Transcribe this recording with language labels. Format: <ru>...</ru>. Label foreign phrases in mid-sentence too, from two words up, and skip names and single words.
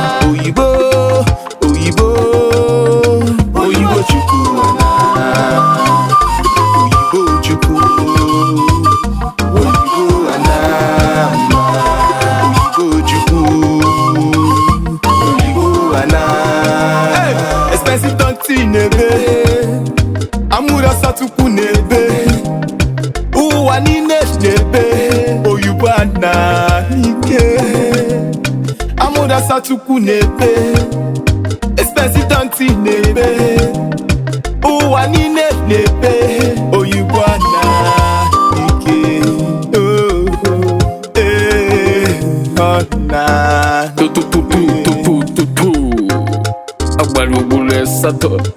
<ig>Oyibo, oyibo, oyibo chukwu ana. Oyibo chukwu. Oyibo ana. Oyibo chukwu. Oyibo ana. Hey!</ig> <en>Expensive donkey</en> <ig>n'ebe. Amụrụ ọsọ Chukwu n'ebe. Ụwa niile n'ebe. Oyibo ana ike. Amụrụ ọsọ Chukwu n'ebe.</ig> <en>Expensive donkey</en> <ig>n'ebe. Ụwa niile n'ebe. Oyibo ana ike. Oh, oh, eh, ọ na. Tupu, tupu, tupu, tupu. Agbara ugboro asatọ.</ig>